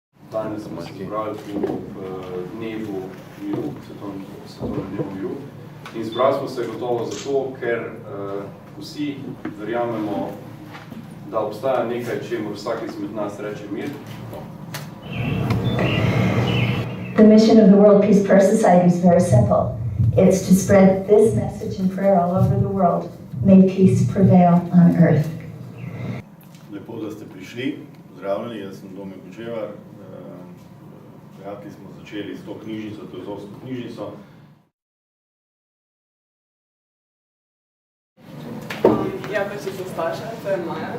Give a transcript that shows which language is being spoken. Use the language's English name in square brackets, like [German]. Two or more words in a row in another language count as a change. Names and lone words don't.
[Slovenian] danes smo se zbrali v dnevu miru, svetovnem dnevu miru. In zbrali smo se gotovo zato, ker vsi verjamemo, da obstaja nekaj, čemu vsak izmed nas reče mir. [English] The mission of the World Peace Prayer Society is very simple. It's to spread this message in prayer all over the world. May peace prevail on earth. [Slovenian] Lepo, da ste prišli. Pozdravljeni, jaz sem Domen Kočevar. Prijatelji smo začeli s to knjižnico, teozofsko knjižnico. Ja, pač je to Staša, to je Maja.